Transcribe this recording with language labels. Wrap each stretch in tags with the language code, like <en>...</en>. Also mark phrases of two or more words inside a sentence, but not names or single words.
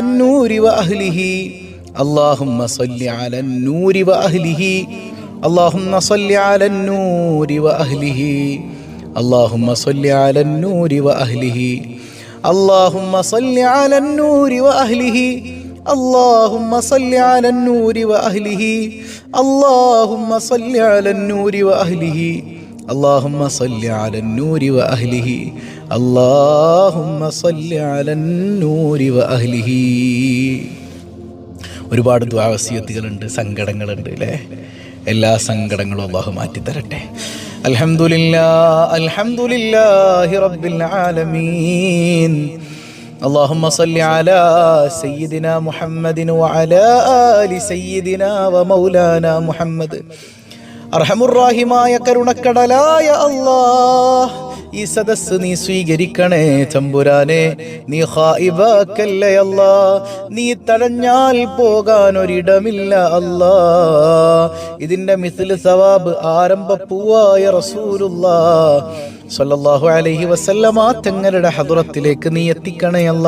<ar>النور وأهله، اللهم صل على النور وأهله، اللهم صل على النور وأهله، اللهم صل على النور وأهله، اللهم صل على النور وأهله, اللهم صل على النور وأهله، اللهم صل على النور وأهله، اللهم صل على النور وأهله، اللهم صل على النور وأهله.</ar> <ml>ഒരുപാട് ദുആ വസിയത്തുകളുണ്ട്, സങ്കടങ്ങളുണ്ട് അല്ലേ? എല്ലാ സങ്കടങ്ങളും അല്ലാഹു മാറ്റി തരട്ടെ.</ml> <ar>الحمد لله الحمد لله رب العالمين. اللهم صل على سيدنا محمد وعلى آل سيدنا ومولانا محمد.</ar> <ml>അർഹമുർറാഹിമായ കരുണക്കടലായ അല്ലാഹ്, ഈ സദസ്സ് നീ സ്വീകരിക്കണേ തമ്പുരാനെ. നീ ഖായിബാക്കല്ലേ അല്ലാഹ്, നീ തടഞ്ഞാൽ പോകാൻ ഒരിടമില്ല അല്ലാഹ്. ഇതിന്റെ മിസ്ൽ സവാബ് ആരംഭപ്പൂവായ റസൂലുള്ളാഹ്</ml> <ar>صلى الله عليه وسلم</ar> <ml>തങ്ങളുടെ ഹദ്റത്തിലേക്ക് നീ എത്തിക്കണയല്ല.</ml>